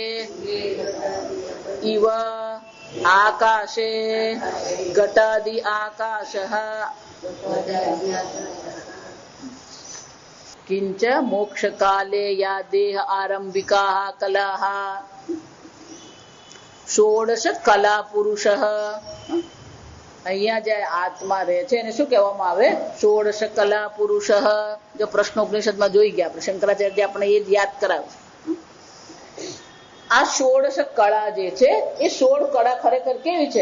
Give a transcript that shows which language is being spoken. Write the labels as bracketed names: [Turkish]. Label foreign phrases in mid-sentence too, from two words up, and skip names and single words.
[Sanskrit] इव आकाशे घटादि आकाशः किंच मोक्ष काले या देह आरंभिकाः कलाः षोडश कला पुरुषः [Gujarati] અહીંયા જે આત્મા રહે છે એને શું કહેવામાં આવે? [Sanskrit] षोडश कला पुरुषः. [Gujarati] જો પ્રશ્નોપનિષદમાં જોઈ ગયા આપણે, શંકરાચાર્ય આપણે એ જ યાદ કરાવે. આ ષોડશ કળા જે છે એ 16 કળા ખરેખર કેવી છે?